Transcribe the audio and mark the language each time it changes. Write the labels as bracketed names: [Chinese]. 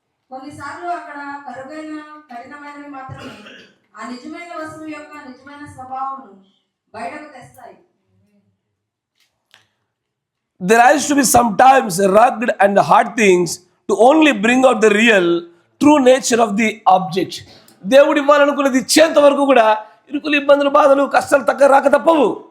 [Telugu] కొన్నిసార్లు అక్కడ కరుగైన కఠినమైనవి మాత్రమే ఆ నిజమైన వస్తువు యొక్క నిజమైన స్వభావమును బయటకు తెస్తాయి. [English] There has to be sometimes rugged and hard things to only bring out the real true nature of the object. [Telugu] దేవుడు ఇవ్వాలనుకున్నది ఇచ్చేంత వరకు కూడా ఇరుకులు, ఇబ్బందులు, బాధలు, కష్టాలు తగ్గ రాక తప్పవు.